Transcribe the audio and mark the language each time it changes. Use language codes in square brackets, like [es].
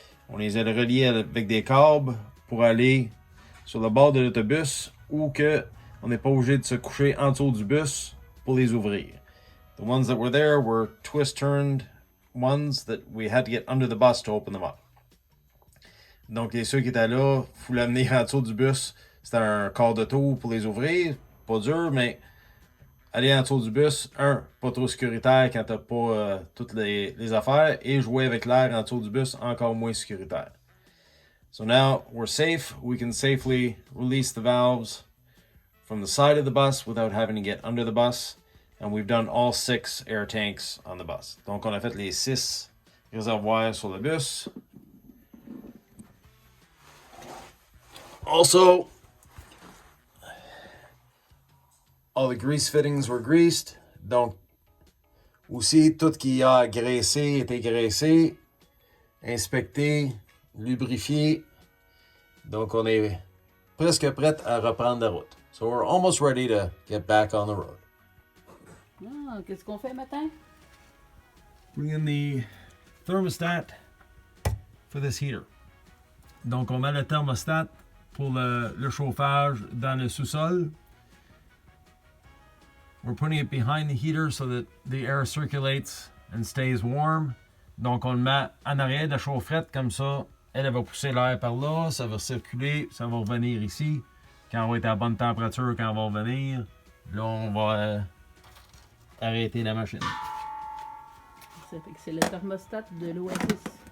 [fr] On les a reliés avec des câbles pour aller sur le bord de l'autobus ou que on n'est pas obligé de se coucher en dessous du bus pour les ouvrir. [en] The ones that were there were twist-turned ones that we had to get under the bus to open them up. [fr] Donc, ceux qui étaient là, il faut l'amener en dessous du bus. C'était un quart de tour pour les ouvrir. Pas dur, mais aller en dessous du bus, pas trop sécuritaire quand t'as pas toutes les affaires. Et jouer avec l'air en dessous du bus, encore moins sécuritaire. [en] So now we're safe. We can safely release the valves from the side of the bus without having to get under the bus. And we've done all 6 air tanks on the bus. [fr] Donc, on a fait les 6 réservoirs sur le bus. [en] Also, all the grease fittings were greased. [fr] Donc, aussi, tout qui a graissé était graissé, inspecté, lubrifié. Donc, on est presque prêt à reprendre la route. [en] So, we're almost ready to get back on the road. [fr] Ah, qu'est-ce qu'on fait matin? [en] Bring in the thermostat for this heater. [fr] Donc, on met le thermostat pour le chauffage dans le sous-sol. [en] We're putting it behind the heater so that the air circulates and stays warm. [fr] Donc, on le met en arrière de la chaufferette, comme ça, elle va pousser l'air par là, ça va circuler, ça va revenir ici. Quand on va être à bonne température, quand on va revenir, là, on va arrêter la machine. C'est le thermostat de l'Oasis.